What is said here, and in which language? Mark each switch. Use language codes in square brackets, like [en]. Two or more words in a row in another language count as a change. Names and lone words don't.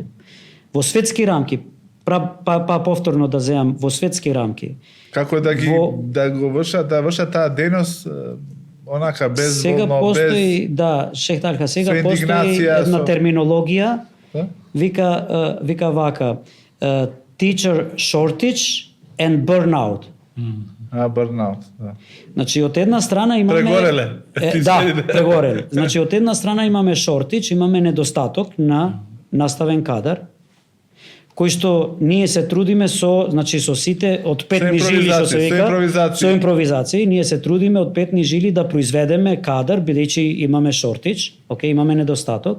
[mk] Во светски рамки, повторно да земам, во светски рамки. Како да го вршат таа дейност онака безболно, сега постои, Шех Талха, сега постои една терминологија, вика вака, [en] teacher shortage and burnout. [mk] Burnout, да. Значи, од една страна имаме... Прегореле. Прегореле. Значи, од една страна имаме shortage, имаме недостаток на наставен кадар, кој што ние се трудиме со сите од петни жили, што се вика, со импровизации, ние се трудиме од петни жили да произведеме кадар, бидејќи имаме shortage, имаме недостаток.